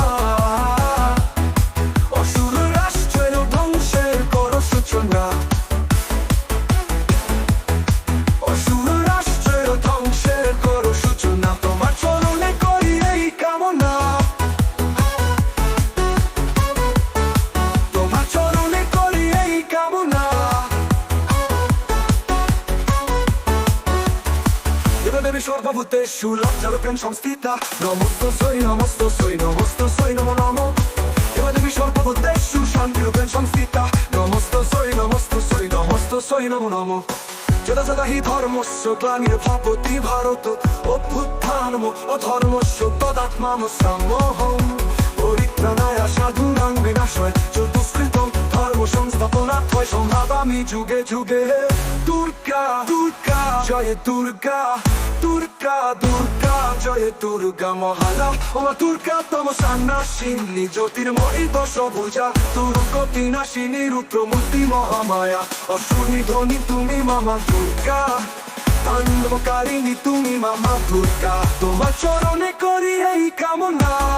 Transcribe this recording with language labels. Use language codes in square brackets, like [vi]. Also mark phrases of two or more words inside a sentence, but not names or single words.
[bn] অসুর রাষ্ট্রের ধ্বংসের করো সূচনা অসুর রাষ্ট্রের ধ্বংসের করো সূচনা তোমার চরণে করি এই কামনা তোমার চরণে করি এই কামনা [sa] দেবী সর্বভূতেষু লজ্জারূপেণ সংস্থিতা নমস্তস্যৈ নমস্তস্যৈ নমস্তস্যৈ নমো নমঃ দেবী সর্বভূতেষু শান্তিরূপেণ সংস্থিতা নমস্তস্যৈ নমস্তস্যৈ নমস্তস্যৈ নমো নমঃ যদা যদা হি ধর্মস্য গ্লানির্ভবতি ভারত অভ্যুত্থানম অধর্মস্য তদাত্মানুসম্মোহং পরিত্রাণায় সাধুনাং বিনাশায় চ দুষ্কৃতং ধর্ম সংস্থাপনার্থয় সম্ভাবামি যুগে যুগে [bn] দুর্গা দুর্গা জয় দুর্গা দুর্গা দুর্গা জয় দুর্গা মহালা ওমা দুর্গা তমসা নাশিনী জ্যোতির্ময়ী দশভুজা দুর্গতি নাশিনী রুদ্র মূর্তি মহামায়া অসুরি ধ্বনি তুমি মামা দুর্গা তাণ্ডবকারিণী তুমি মামা দুর্গা তোমার চরণে করি এই কামনা